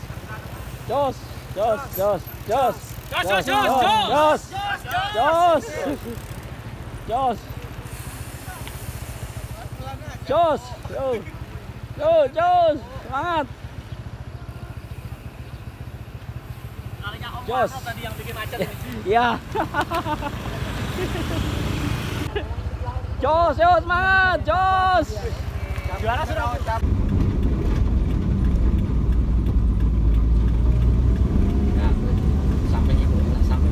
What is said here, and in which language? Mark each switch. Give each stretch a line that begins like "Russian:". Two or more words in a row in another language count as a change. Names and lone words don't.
Indonesian: Jos, jos, jos, jos. Jos, jos, jos. Jos. Jos. Yo. Yo, jos. Semangat. Jos. Tadi yang bikin macet. Iya. Jos, yo semangat, jos. Juara sudah. Sampai itu, sampai.